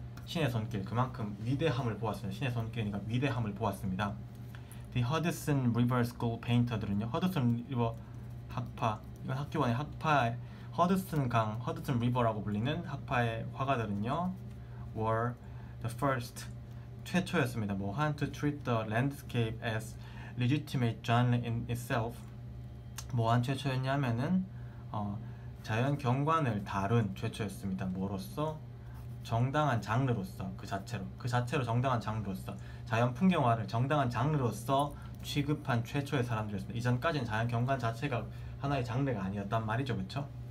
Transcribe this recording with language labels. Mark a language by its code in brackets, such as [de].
[ko] 신의 손길, 그만큼 위대함을 보았습니다. 신의 손길이니까 위대함을 보았습니다. The Hudson River School painter들은요, 허드슨 리버 학파, 이건 학교원의 학파, 허드슨 강, 허드슨 리버라고 불리는 학파의 화가들은요 [en] were the first, [ko] 최초였습니다. [en] 뭐한 to treat the landscape as legitimate genre in itself. [ko] 뭐한 최초였냐면은 자연 경관을 다룬 최초였습니다. 뭐로서? 정당한 장르로서, 그 자체로 정당한 장르로서, 자연 풍경화를 정당한 장르로서 취급한 최초의 사람들이었습니다. 이전까지는 자연 경관 자체가 하나의 장르가 아니었단 말이죠, 그렇죠?